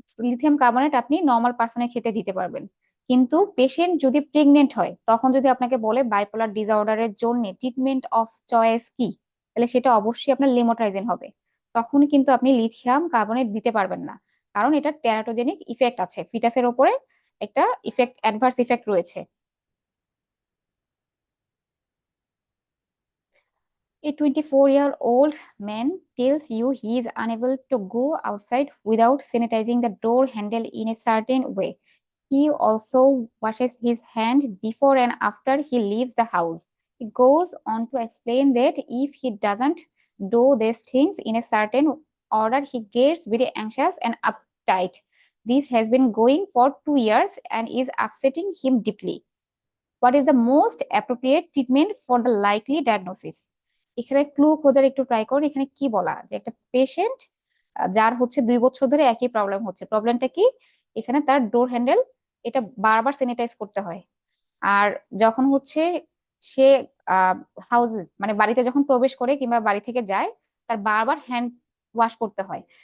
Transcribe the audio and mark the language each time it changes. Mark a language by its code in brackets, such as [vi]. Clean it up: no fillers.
[bn] Lithium carbonate আপনি normal পার্সনের ক্ষেত্রে দিতে পারবেন। কিন্তু পেশেন্ট যদি প্রেগনেন্ট হয় তখন যদি আপনাকে বলে বাইপোলার ডিসঅর্ডারের জন্য ট্রিটমেন্ট অফ চয়েস কি, তাহলে সেটা অবশ্যই আপনার লিমোট্রাইজিন হবে। তখন কিন্তু আপনি লিথিয়াম কার্বনেট দিতে পারবেন না, কারণ এটা টেরাটোজেনিক ইফেক্ট আছে, ফিটাসের ওপরে একটা ইফেক্ট, অ্যাডভার্স ইফেক্ট রয়েছে। [en] A 24-year-old man tells you he is unable to go outside without sanitizing the door handle in a certain way. He also washes his hand before and after he leaves the house. He goes on to explain that if he doesn't do these things in a certain order, he gets very anxious and uptight. This has been going for 2 years and is upsetting him deeply. What is the most appropriate treatment for the likely diagnosis? [bn] এখানে clue খোঁজার একটু try করুন। এখানে কি বলা, যে একটা patient যার হচ্ছে 2 বছর ধরে একই প্রবলেম হচ্ছে, প্রবলেমটা কি, এখানে তার ডোর হ্যান্ডেল এটা বারবার স্যানিটাইজ করতে হয়। আর যখন হচ্ছে সে হাউস, মানে বাড়িতে যখন প্রবেশ করে কিংবা বাড়ি থেকে যায়, তার বারবার হ্যান্ড ওয়াশ করতে হয়।